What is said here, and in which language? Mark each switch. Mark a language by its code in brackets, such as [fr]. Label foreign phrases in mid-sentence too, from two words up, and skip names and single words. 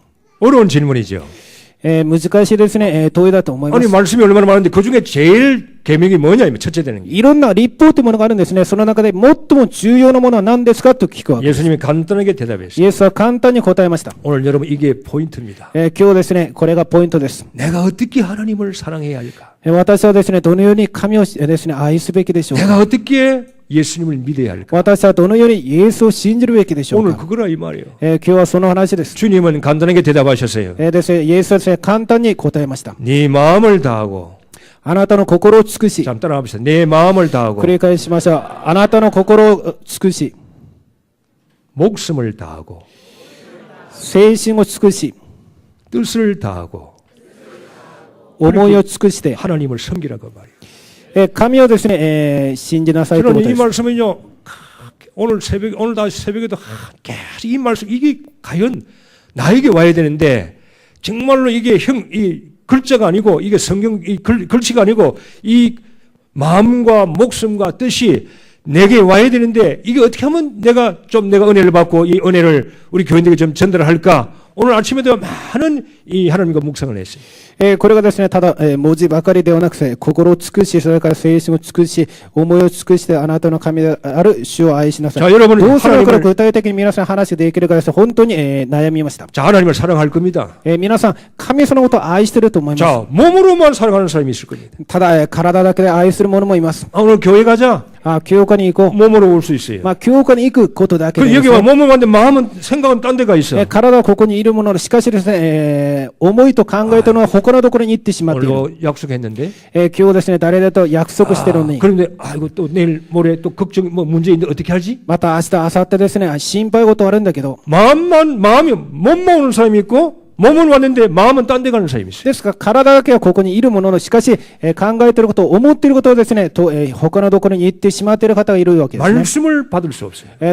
[ko] 어려운 질문이죠. [ja] う。難しいですね、問いだと思いま [ko] 아니 [ja] す。 [ko] 말씀이 얼마나 많은데 그 중에 제일 계명이 뭐냐면 첫째 되는 게 [ja] いろんな立法というものがあるんですね。その中で最も重要なものは何ですかと聞くわけです。 [ko] 예수님이 간단하게 대답했어요. [ja] イエスは簡単に答えました。 [ko] 오늘 여러분 이게 포인트입니다. [ja] 今日ですね、これがポイントです。 [ko] 내가 어떻게 하나님을 사랑해야 할까? [ja] 私はですね、どのように神をですね、愛すべきでしょうか。 [ko] 내가 어떻게 예수님을 믿어야 할까? [ja] 私はどのようにイエスを信じるべきでしょう [ko] 오늘 [ja] か。 [ko] 그거라 이 말이에요. [ja] 今日はその話です。 [ko] 주님은 간단하게 대답하셨어요. [ja] ですね、イエスはですね、簡単に答えました。 [ko] 네 마음을 다하고 [ja] あなたの心を尽くし、 [ko] 잠 따라 합시다. 내 마음을 다하고 [ja] 繰り返しましょう。あなたの心を尽くし、 [ko] 목숨을 다하고 [ja] 精神を尽くし、 [ko] 뜻을 다하고 [ja] 思いを尽くして、 [ko] 하나님을 섬기라고 말이에요. [ja] 神をですね、信じなさいというこ [ko] 저는 [ja] と [ko] 이 [ja] です。 [ko] 말씀은요. 오늘 다시 새벽에도 계속 이 말씀 이게 과연 나에게 와야 되는데 정말로 이게 이 글자가 아니고 이게 성경 이 글씨가 아니고 이 마음과 목숨과 뜻이 내게 와야 되는데 이게 어떻게 하면 내가 은혜를 받고 이 은혜를 우리 교인들에게 좀 전달할까? 오늘 아침에도 많은 이 하나님과 묵상을 했어요. [ja] これがですね、ただ、文字ばかりではなくて、心を尽くし、それから精神を尽くし、思いを尽くして、あなたの神である主を愛しなさい。 [ko] 자, 여러분은 [ja] どうすればこれ [ko] 하나님을 [ja] 具体的に皆さん話できるかです。本当に、悩みました。 [ko] 자, 하나님을 사랑할 겁니다. [ja] 皆さん、神そのことを愛していると思います。 [ko] 자, 몸으로만 사랑하는 사람이 있을 겁니다. [ja] ただ、体だけで愛する者もいます。 [ko] 아, 오늘 교회 가자. [ja] 教会に行こ [ko] 몸으로 올 수 있어요. [ja] う。教会に行くことだけで [ko] 그 [ja] です [ko] 여기 [ja] ね [ko] 와 몸을 왔는데 마음은 생각은 딴 데가 있어. [ja] 体はここにいるもので、しかしですね、思いと考えというのは他のところに行ってしまっている。 [ko] 오늘 약속했는데. [ja] 今日ですね、誰だと約束してるのに。 [ko] 그런데 아이고 또 내일 모레 또 걱정 뭐 문제 있는데 어떻게 하지? [ja] また明日、明後日ですね、心配事あるんだけど。 [ko] 마음이 몸만 오는 사람이 있고 몸은 왔는데 마음은 딴 데 가는 사람이 있어요. [ja] ですから、体だけはここにいるものの、しかし、考えていることを、思っていることをですね、他のところに行ってしまっている方がいるわけですね。 [ko] 말씀을 받을 수 없어요.